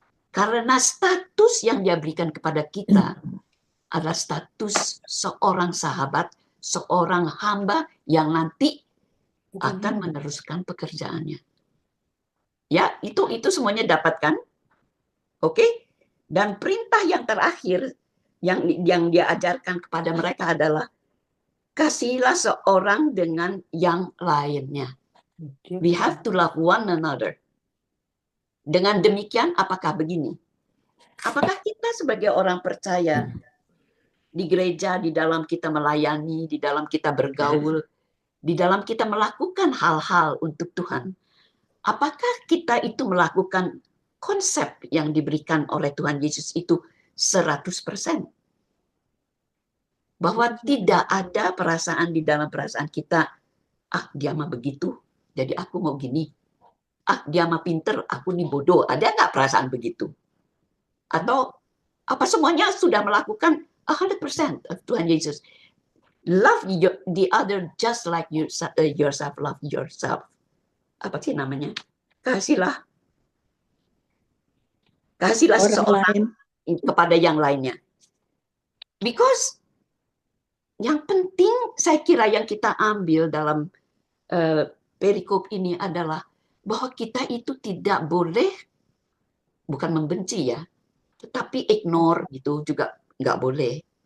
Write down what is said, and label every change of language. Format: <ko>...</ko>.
<id>Karena status yang dia berikan kepada kita adalah status seorang sahabat, seorang hamba yang nanti akan meneruskan pekerjaannya. Ya, itu semuanya dapatkan. Oke? Dan perintah yang terakhir yang dia ajarkan kepada mereka adalah kasihilah seorang dengan yang lainnya.</id> <en>We have to love one another.</en> <id>Dengan demikian, apakah begini? Apakah kita sebagai orang percaya di gereja, di dalam kita melayani, di dalam kita bergaul, di dalam kita melakukan hal-hal untuk Tuhan, apakah kita itu melakukan konsep yang diberikan oleh Tuhan Yesus itu 100%? Bahwa tidak ada perasaan di dalam perasaan kita, dia mah begitu, jadi aku mau gini. Dia mah pinter, aku nih bodoh. Ada nggak perasaan begitu? Atau apa semuanya sudah melakukan 100% of Tuhan Yesus?</id> <en>Love the other just like yourself, love yourself.</en> <id>Apa sih namanya? Kasihlah seseorang kepada yang lainnya. Because yang penting saya kira yang kita ambil dalam perikop ini adalah bahwa kita itu tidak boleh, bukan membenci ya, tetapi ignore gitu juga nggak boleh.</id>